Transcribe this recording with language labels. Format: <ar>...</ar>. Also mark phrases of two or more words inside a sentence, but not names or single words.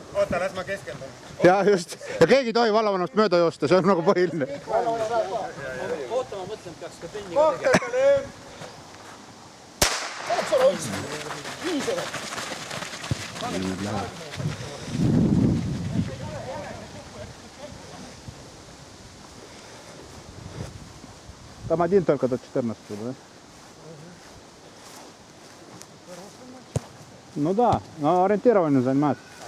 <et>oota, las ma keskendun. Ja just. Ja keegi ei tohi vallavanust mööda joosta, see on nagu põhiline. Ootama mõtlen, peaks ka trenni Kohtadele!</et> <ru>Там один только до 14, да? Ну да, но ориентированно заниматься.</ru>